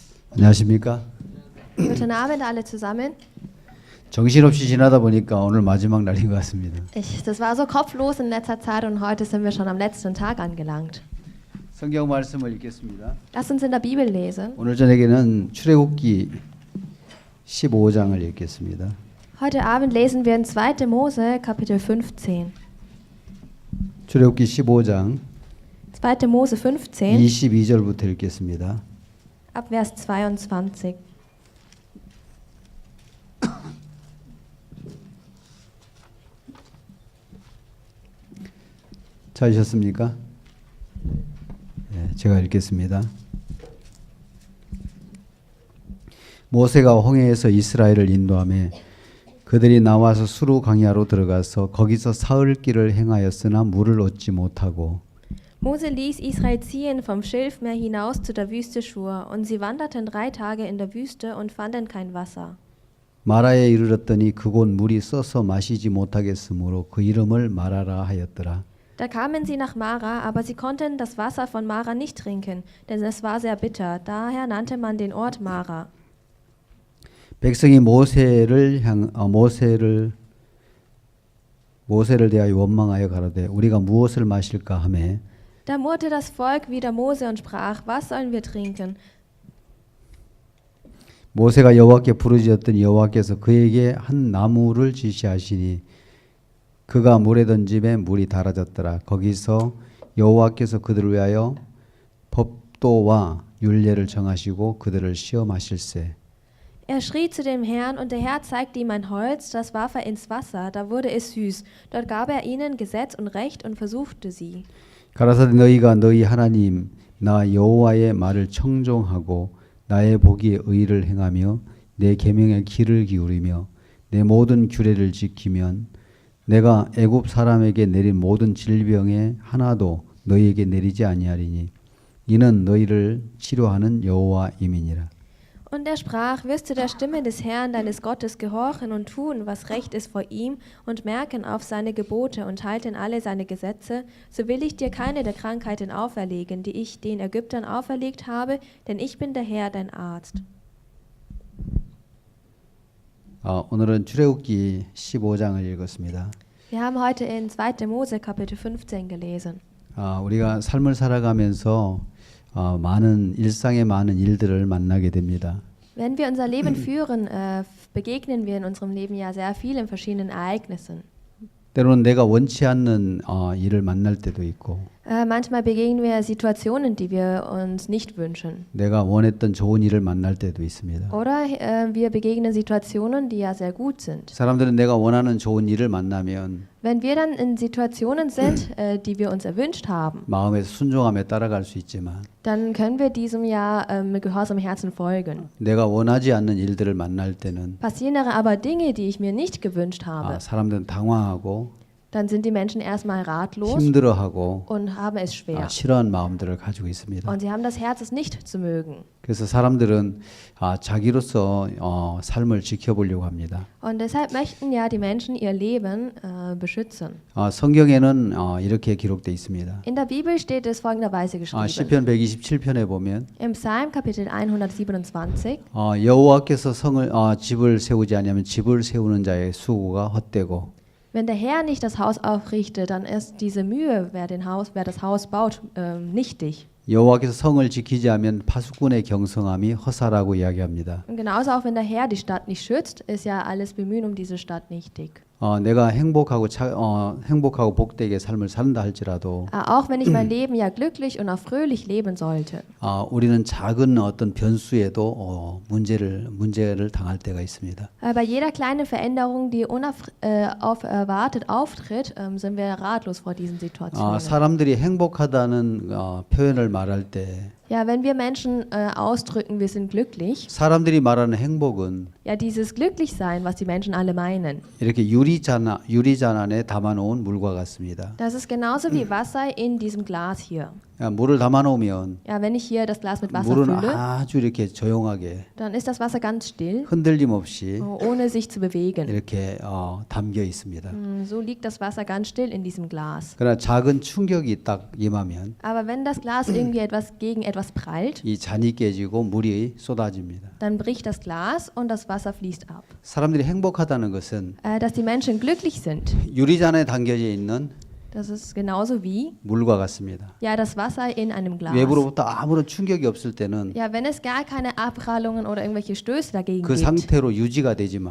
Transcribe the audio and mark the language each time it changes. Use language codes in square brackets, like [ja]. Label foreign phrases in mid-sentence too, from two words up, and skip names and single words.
[ko] 안녕하십니까? [de] Guten Abend alle zusammen. [ko] 정신없이 지나다 보니까 오늘 마지막 날인 것 같습니다. [de] Das war so kopflos in letzter Zeit und heute sind wir schon am letzten Tag angelangt. [ko] 성경 말씀을 읽겠습니다. [de] Lass uns in der Bibel lesen. [ko] 오늘 저녁에는 출애굽기 15장을 읽겠습니다. [de] Heute Abend lesen wir in 2. Mose Kapitel 15. [ko] 출애굽기 15장 [de] 2. Mose 15 [ko] 22절부터 읽겠습니다. [de] ab Vers 22. [ko] 찾으셨습니까? 네, 제가 읽겠습니다. 모세가 홍해에서 이스라엘을 인도하며 그들이 나와서 수루 강야로 들어가서 거기서 사흘 길을 행하였으나 물을 얻지 못하고 [de] Mose ließ Israel ziehen vom Schilfmeer hinaus zu der Wüste Schur, und sie wanderten 3 Tage in der Wüste und fanden kein Wasser. [ko] 마라에 이르렀더니 그곳 물이 써서 마시지 못하겠으므로 그 이름을 마라라 하였더라. [de] Da kamen sie nach Mara, aber sie konnten das Wasser von Mara nicht trinken, denn es war sehr bitter. Daher nannte man den Ort Mara. [ko] 백성이 모세를 대하여 원망하여 가로되 우리가 무엇을 마실까 하매 [de] Da murrte das Volk wider Mose und sprach: Was sollen wir trinken? [ko] 모세가 여호와께 부르짖었더니 여호와께서 그에게 한 나무를 지시하시니 그가 물에 던짐에 물이 달아졌더라. 거기서 여호와께서 그들을 위하여 법도와 율례를 정하시고 그들을 시험하실세. [de] Er schrie zu dem Herrn, und der Herr zeigte ihm ein Holz, das warf er ins Wasser, da wurde es süß. Dort gab er ihnen Gesetz und Recht und versuchte sie. [ko] 가라사대 너희가 너희 하나님 나 여호와의 말을 청종하고 나의 보기에 의를 행하며 내 계명에 귀를 기울이며 내 모든 규례를 지키면 내가 애굽 사람에게 내린 모든 질병에 하나도 너희에게 내리지 아니하리니 이는 너희를 치료하는 여호와임이니라. [de] Und er sprach: Wirst du der Stimme des Herrn, deines Gottes, gehorchen und tun, was recht ist vor ihm, und merken auf seine Gebote und halten alle seine Gesetze, so will ich dir keine der Krankheiten auferlegen, die ich den Ägyptern auferlegt habe, denn ich bin der Herr, dein Arzt. [ko] 오늘은 출애굽기 15장을 읽었습니다. [de] Wir haben heute in 2. Mose Kapitel 15 gelesen. [ko] 우리가 삶을 살아가면서 많은 일상의 많은 일들을 만나게 됩니다. [de] Wenn wir unser Leben führen, begegnen wir in unserem Leben ja sehr vielen verschiedenen Ereignissen. [ko] 때로는 내가 원치 않는 일을 만날 때도 있고 [de] Manchmal begegnen wir Situationen, die wir uns nicht wünschen. [ko] 내가 원했던 좋은 일을 만날 때도 있습니다. [de] Oder wir begegnen Situationen, die ja sehr gut sind. [ko] 사람들은 내가 원하는 좋은 일을 만나면 [de] Wenn wir dann in Situationen sind, die wir uns erwünscht haben, [ko] 마음에서 순종하며 따라갈 수 있지만 [de] dann können wir diesem ja mit gehorsamem Herzen folgen. [ko] 내가 원하지 않는 일들을 만날 때는 [de] Passieren aber Dinge, die ich mir nicht gewünscht habe, [ko] 사람들은 당황하고 [de] dann sind die Menschen erstmal ratlos [ko] 힘들어하고 [de] und haben es schwer. [ko] 싫어하는 마음들을 가지고 있습니다. [de] Und sie haben das Herz, es nicht zu mögen. [ko] 그래서 사람들은 자기로서 삶을 지켜보려고 합니다. [de] Und deshalb möchten ja die Menschen ihr Leben beschützen. [ko] 성경에는 이렇게 기록되어 있습니다. [de] In der Bibel steht es folgenderweise geschrieben. [ko] 시편 127편에 보면 [de] Im Psalm Kapitel 127 [ko] 여호와께서 집을 세우지 아니하면 집을 세우는 자의 수고가 헛되고 [de] Wenn der Herr nicht das Haus aufrichtet, dann ist diese Mühe, wer das Haus baut, nichtig. [ko] 여호와께서 성을 지키지 않으면 파수꾼의 경성함이 허사라고 이야기합니다. [de] Und genauso auch wenn der Herr die Stadt nicht schützt, ist ja alles Bemühen um diese Stadt nichtig. [ko] 내가 행복하고 복되게 삶을 산다 할지라도 [de] Auch wenn ich mein Leben ja glücklich und auch fröhlich leben sollte. [ko] 우리는 작은 어떤 변수에도 문제를 당할 때가 있습니다. [de] Bei jeder kleinen Veränderung, die unerwartet auftritt, sind wir ratlos vor diesen Situationen. [ko] 사람들이 행복하다는 표현을 말할 때 [de] Ja, wenn wir Menschen ausdrücken, wir sind glücklich, [ko] 사람들이 말하는 행복은 [de] ja, dieses Glücklichsein, was die Menschen alle meinen, [ko] 이렇게 유리잔 안에 담아놓은 물과 같습니다. [de] das ist genauso wie Wasser in diesem Glas hier. [ko] 야, 물을 담아 놓으면 [de] Ja, wenn ich hier das Glas mit Wasser [ko] 물은 [de] fülle, [ko] 아주 이렇게 조용하게 [de] dann ist das Wasser ganz still, [ko] 흔들림 없이 [de] ohne sich zu bewegen. [ko] 이렇게 담겨 있습니다. [de] So liegt das Wasser ganz still in diesem Glas. [ko] 그러나 작은 충격이 딱 임하면 [de] Aber wenn das Glas irgendwie etwas gegen etwas prallt, [ko] 이 잔이 깨지고 물이 쏟아집니다. [de] dann bricht das Glas und das Wasser fließt ab. [ko] 사람들이 행복하다는 것은 [de] Dass die Menschen glücklich sind, [ko] 유리잔에 담겨져 있는 [de] das ist genauso wie [ko] 물과 같습니다. [de] ja das Wasser in einem Glas. [ko] 외부로부터 아무런 충격이 없을 때는 [de] Ja, wenn es gar keine Abprallungen oder irgendwelche Stöße dagegen [ko] 그 [de] gibt, [ko] 상태로 유지가 되지만